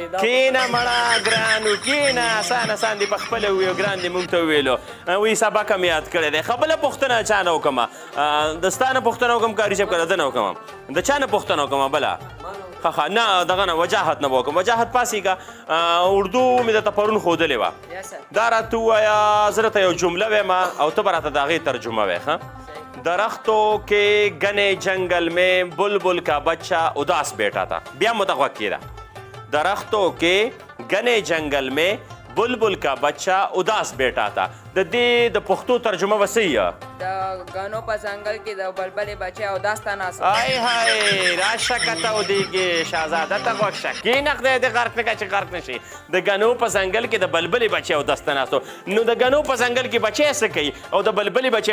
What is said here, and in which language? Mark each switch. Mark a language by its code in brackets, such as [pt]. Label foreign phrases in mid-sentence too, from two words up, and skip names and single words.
[ps] کېنه مړه ګران و کېنه آسان دي په خپله وویو ګران دي موږ ته وویلو وایي سبق هم یاد کړی دی ښه بله پوښتنه چا نه وکړمه د ستا نه پوښتنه وکړم کاري صاحب که د ده نه وکړم د چا نه پوښتنه وکړمه بله ښه نه دغه نه وجاهت نه به وکړم وجاهت پاسېږه اردو مې درته پرون ښودلې وه دا راته ووایه زه درته یو جمله ویم او ته به راته د هغې ترجمه وایې ښه [ur] درختوں کے گنے جنگل میں بلبل کا بچہ اداس بیٹھا تھا [ps] بیا متغوق کیدا [ur] درختوں کے گنے جنگل میں بلبل کا بچہ اداس بیٹھا تھا [ps] د دې د پښتو ترجمه به څه وي د غنو په ځنګل کې د بلبلې بچی اوداس ته ناست ای های راشه کته ودېږې شهزاده ته غوږ شه کښېنه خدای دې غرق نه کړه چې غرق نه شي د غنو په ځنګل کې د بلبلې بچی اودس ته ناست نو د غنو په ځنګل کې بچی څه کوي او د بلبلې بچی